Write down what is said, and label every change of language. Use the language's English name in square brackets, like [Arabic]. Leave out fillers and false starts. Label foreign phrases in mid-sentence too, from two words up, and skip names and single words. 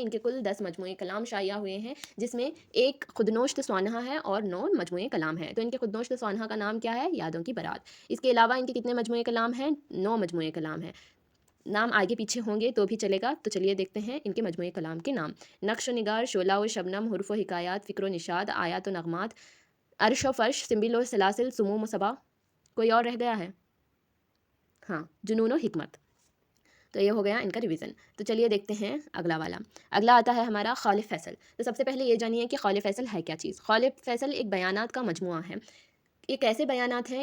[Urdu] ان کے کل 10 مجموعے کلام شائع ہوئے ہیں، جس میں ایک خود نوشت سوانحہ ہے اور 9 مجموعے کلام ہیں۔ تو ان کے خود نوشت سوانحہ کا نام کیا ہے؟ یادوں کی بارات۔ اس کے علاوہ ان کے کتنے مجموعے کلام ہیں؟ 9 مجموعے کلام ہیں۔ نام آگے پیچھے ہوں گے تو بھی چلے گا. تو چلیے دیکھتے ہیں ان کے مجموعہ کلام کے نام. نقش و نگار، شعلہ و شبنم، حرف و حکایات، فکر و نشاد، آیات و نغمات، عرش و فرش، سنبل و سلاسل، سموم و صبا. کوئی اور رہ گیا ہے؟ ہاں، جنون و حکمت. تو یہ ہو گیا ان کا ریویژن. تو چلیے دیکھتے ہیں اگلا والا. اگلا آتا ہے ہمارا خالف فیصل. تو سب سے پہلے یہ جانیے کہ خالف فیصل ہے کیا چیز. خالف فیصل ایک بیانات کا مجموعہ ہے. یہ کیسے بیانات ہیں؟